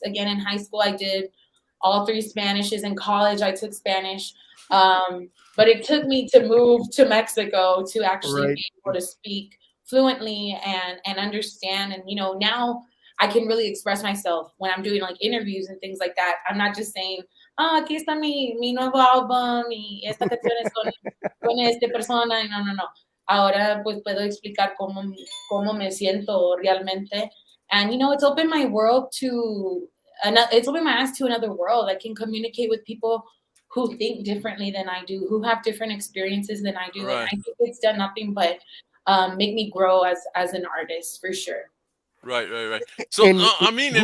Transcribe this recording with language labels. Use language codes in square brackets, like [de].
[en] Again, in high school, I did all 3 Spanishes. In college, I took Spanish. But it took me to move to Mexico to actually be able to speak fluently and understand. And, now I can really express myself when I'm doing like interviews and things like that. I'm not just saying, [es] aquí está mi nuevo álbum y esta canción es con esta persona. No. Ahora pues puedo explicar cómo me siento realmente. [en] And, it's opened my world it's opened my eyes to another world. I can communicate with people who think differently than I do, who have different experiences than I do. Right. And I think it's done nothing but make me grow as an artist, for sure. Right. So I mean,